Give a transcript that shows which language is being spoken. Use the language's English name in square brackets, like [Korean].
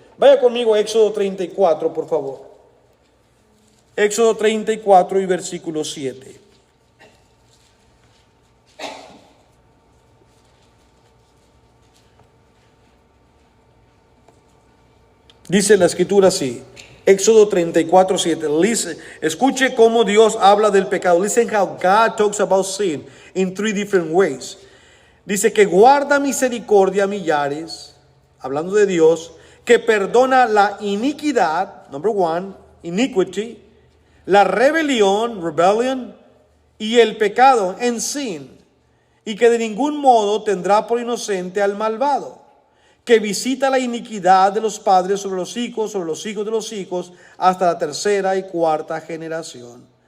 [Spanish] Vaya conmigo a Éxodo 34, por favor. Éxodo 34 y versículo 7. Dice la escritura así. Éxodo 34, 7. Listen, escuche cómo Dios habla del pecado. [English] Listen how God talks about sin in three different ways. [Spanish] Dice que guarda misericordia a millares, hablando de Dios, que perdona la iniquidad, [English] number one, iniquity, [Spanish] la rebelión, rebellion, y el pecado, en sin, y que de ningún modo tendrá por inocente al malvado, que visita la iniquidad de los padres sobre los hijos de los hijos, hasta la tercera y cuarta generación.